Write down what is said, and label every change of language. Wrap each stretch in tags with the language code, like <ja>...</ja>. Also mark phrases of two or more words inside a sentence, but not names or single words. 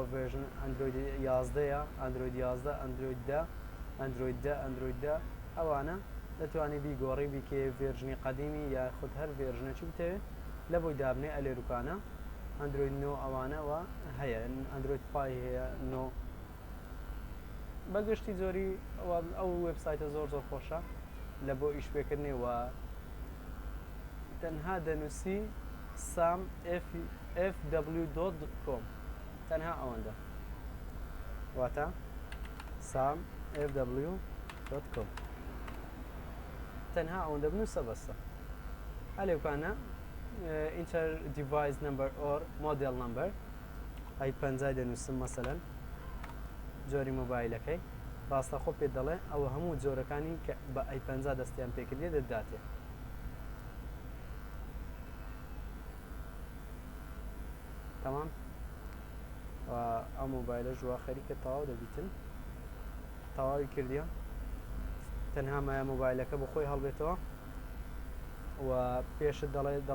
<ckb>ڤێژن ئەندروید 11ەیە ئەندروید 11 ئەندروید 10 ئەندروید 10 ئەندروید 10 ئەوانە دەتوانانی بیگۆڕی بیکێ ڤێژنی قەدیمی یاخود هەر ڤێژنێکی بتەوێت لە بۆی دابنێ ئەلێروکانە ئەندروید 9 ئەوانەوە هەیە ئەندروید پای هەیە 9 بەگشتی زۆری ئەو وێبسایتە زۆر خۆشە لە بۆ ئیشپێکردنەوە تەنها دەنووسی سام fw.com تەنها ئەوەندە واتە سام fw.com تەنها ئەوەندە بنووسە بەسە هەلێوکانە</ckb> <en>inter device number or model number</en> <ckb>ئەی پەنجای دەنووسم مەسەلەن جۆری مۆبایلەکەی ڕاستەخۆ پێ دەڵێ ئەوە هەموو جۆرەکانی کە بە ئەی پەنجا دەستیان پێکردێ دەداتێ تەمام ئەو مۆبایلە ژوا خەریکە تەواو دەبیتن تەواوی کردیە تەنها مایە مۆبایلەکە بە خۆی هەڵبێتەوە و پێشت دەڵێ</ckb>